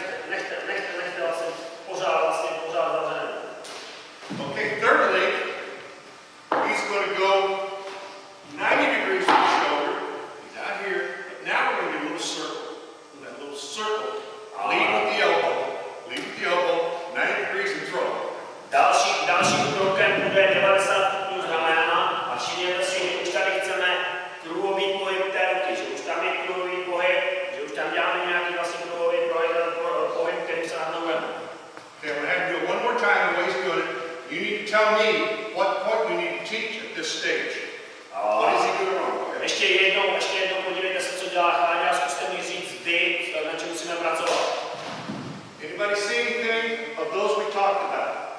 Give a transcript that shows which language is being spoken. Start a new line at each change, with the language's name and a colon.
Czech: Nechte vlastně pořád zavřené.
English: Okay, third link, he's going to go 90 degrees from the shoulder. He's out here, but now we're going to do a little circle. That little circle. Lead with the elbow, 90 degrees and throw.
Czech: Dalším krokem bude 90 stupňů znamená, a všimněte si, že už tady chceme kruhový pohyb té ruky, že už tam je kruhový pohyb, že už tam děláme nějaký vlastně kruhový pohyb, který se nahnujeme.
English: Okay, I'm going to have you do it one more time the way he's doing it. You need to tell me what you need to teach at this stage. What is he doing wrong?
Czech: Ještě jednou podívejte se, co dělá Cháďa, a zkuste mi říct vy, na čem musíme pracovat.
English: Anybody see anything of those we talked about?